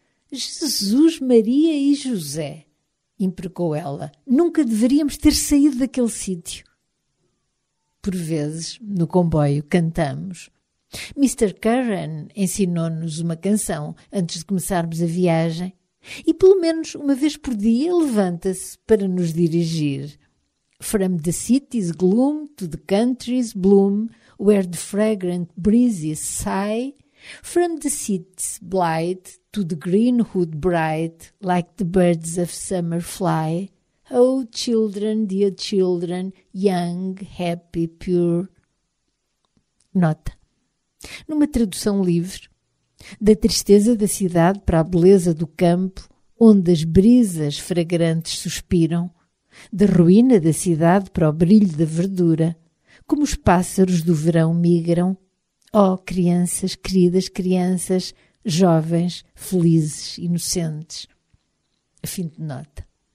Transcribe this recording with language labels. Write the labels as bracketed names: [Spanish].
[Portuguese] Jesus, Maria e José, imprecou ela, nunca deveríamos ter saído daquele sítio. Por vezes, no comboio, cantamos. Mr. Curran ensinou-nos uma canção antes de começarmos a viagem. E pelo menos uma vez por dia levanta-se para nos dirigir. [English] From the city's gloom to the country's bloom, where the fragrant breezes sigh. From the city's blight to the greenwood bright, like the birds of summer fly. Oh, children, dear children, young, happy, pure. Nota. [Portuguese] numa tradução livre, da tristeza da cidade para a beleza do campo, onde as brisas fragrantes suspiram, da ruína da cidade para o brilho da verdura, como os pássaros do verão migram. Oh, crianças, queridas crianças, jovens, felizes, inocentes. Fim de nota.